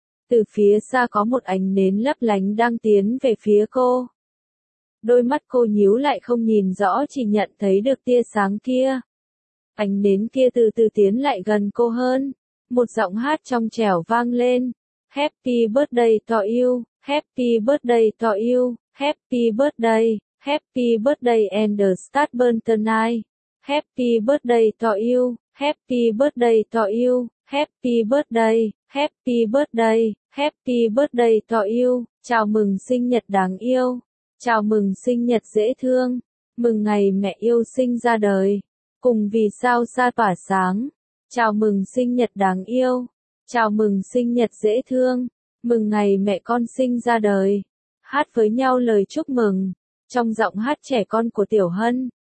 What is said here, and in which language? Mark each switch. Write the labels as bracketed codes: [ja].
[vi] Từ phía xa có một ánh nến lấp lánh đang tiến về phía cô. Đôi mắt cô nhíu lại không nhìn rõ, chỉ nhận thấy được tia sáng kia. Ánh nến kia từ từ tiến lại gần cô hơn. Một giọng hát trong trẻo vang lên. [en] Happy birthday to you, happy birthday to you, happy birthday, happy birthday and start burn tonight. Happy birthday to you, happy birthday to you, happy birthday. Happy birthday, happy birthday to you, [vi] chào mừng sinh nhật đáng yêu, chào mừng sinh nhật dễ thương, mừng ngày mẹ yêu sinh ra đời, cùng vì sao xa tỏa sáng, chào mừng sinh nhật đáng yêu, chào mừng sinh nhật dễ thương, mừng ngày mẹ con sinh ra đời, hát với nhau lời chúc mừng, trong giọng hát trẻ con của Tiểu Hân.